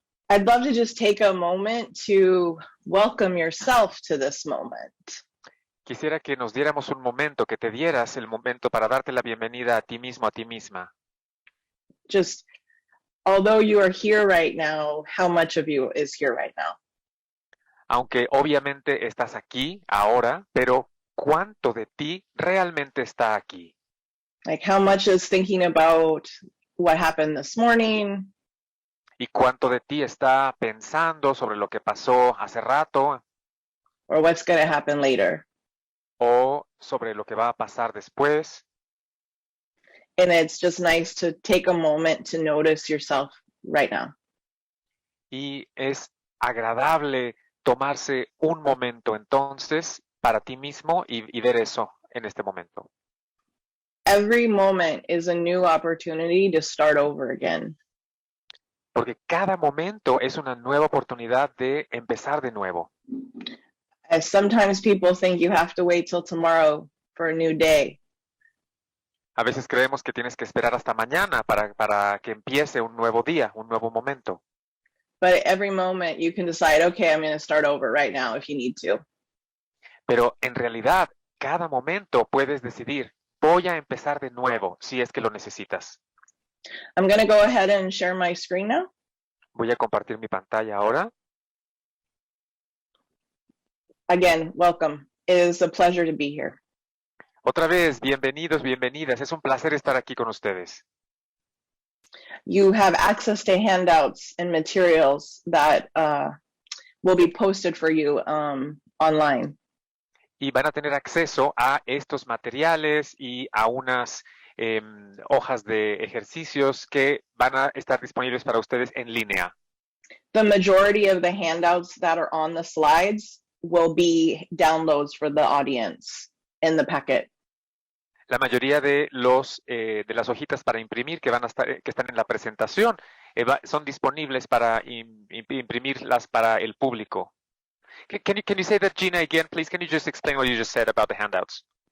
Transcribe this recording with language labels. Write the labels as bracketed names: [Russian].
[English] I'd love to just take a moment to welcome yourself to this moment. [Spanish] Quisiera que nos diéramos un momento, que te dieras el momento para darte la bienvenida a ti mismo, a ti misma. [English] Just, although you are here right now, how much of you is here right now? [Spanish] Aunque obviamente estás aquí, ahora, pero ¿cuánto de ti realmente está aquí? [English] Like how much is thinking about what happened this morning? [Spanish] ¿Y cuánto de ti está pensando sobre lo que pasó hace rato? [English] Or what's going to happen later? [Spanish] O sobre lo que va a pasar después. [English] And it's just nice to take a moment to notice yourself right now. [Spanish] Y es agradable tomarse un momento entonces para ti mismo y ver eso en este momento. [English] Every moment is a new opportunity to start over again. [Spanish] Porque cada momento es una nueva oportunidad de empezar de nuevo. [English] As sometimes people think you have to wait till tomorrow for a new day. [Spanish] A veces creemos que tienes que esperar hasta mañana para que empiece un nuevo día, un nuevo momento. [English] But at every moment you can decide, okay, I'm going to start over right now if you need to. [Spanish] Pero en realidad, cada momento puedes decidir, voy a empezar de nuevo si es que lo necesitas. [English] I'm going to go ahead and share my screen now. [Spanish] Voy a compartir mi pantalla ahora. [English] Again, welcome. It is a pleasure to be here. [Spanish] Otra vez, bienvenidos, bienvenidas. Es un placer estar aquí con ustedes. [English] You have access to handouts and materials that will be posted for you online. [Spanish] Y van a tener acceso a estos materiales y a unas hojas de ejercicios que van a estar disponibles para ustedes en línea. [English] The majority of the handouts that are on the slides will be downloads for the audience in the packet. [Spanish] La mayoría de las hojitas para imprimir que están en la presentación son disponibles para imprimirlas para el público. [English] Can you say that, Gina, again, please? Can you just explain what you just said about the handouts?